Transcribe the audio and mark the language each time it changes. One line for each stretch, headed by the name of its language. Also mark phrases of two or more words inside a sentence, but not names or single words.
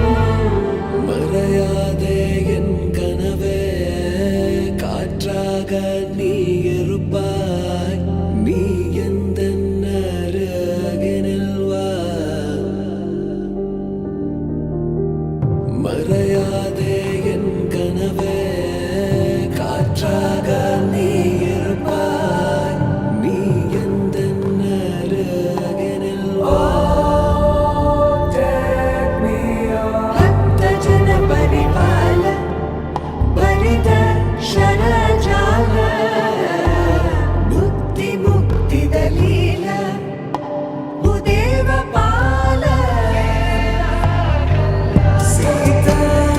Tamil: மறையாதே என் கனவே, காற்றாக நீ இருப்பாய், நீ எந்த அருகினில் வா. மறையாதே என் கனவே, காற்றாக நீ இருப்பாய், நீ எந்த அருகினில் வா.
Sanskrit: भक्त जन परिपाल भरित शरजाल मुक्ति मुक्ति दलील भूदेव पाल सीता